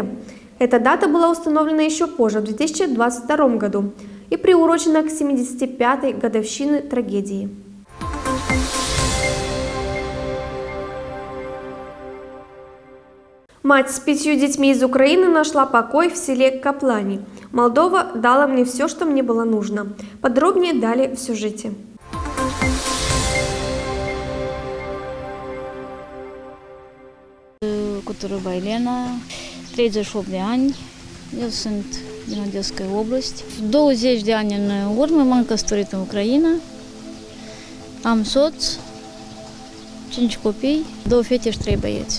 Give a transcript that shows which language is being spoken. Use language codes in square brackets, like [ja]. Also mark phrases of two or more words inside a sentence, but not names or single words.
[ru] Эта дата была установлена еще позже, в 2022 году, и приурочена к 75-й годовщине трагедии. Мать с 5 детьми из Украины нашла покой в селе Каплани. Молдова дала мне все, что мне было нужно. Подробнее далее в сюжете. [ro] Cuturova Elena, 38 de ani, eu sunt din Odessa Oblast. 20 de ani în urmă m-am căsătorit în Ucraina, am soț, 5 copii, 2 fete și 3 băieți.